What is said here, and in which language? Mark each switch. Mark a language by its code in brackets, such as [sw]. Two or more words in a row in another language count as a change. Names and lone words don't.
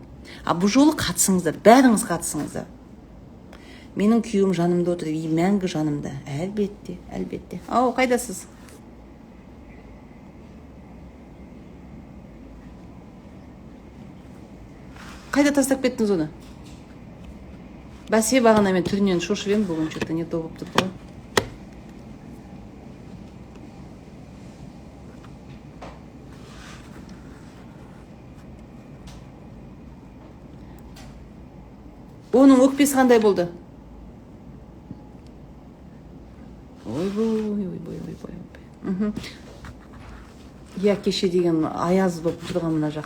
[kk] Бұл жолы қатысыңыздар, бәріңіз қатысыңыздар. Менің күйеуім жанымда отыр, мәңгі жанымда. Әлбетте. Қайдасыз? Қайда тастап кеттіңіз оны? Бәсе бағана мен түрінен шошып ем, бүгін [ru] что-то не то [kk] болып тұрды ғой. Оның өкпесі қандай болды? Кеше деген аяз болып тұрған мына жақ.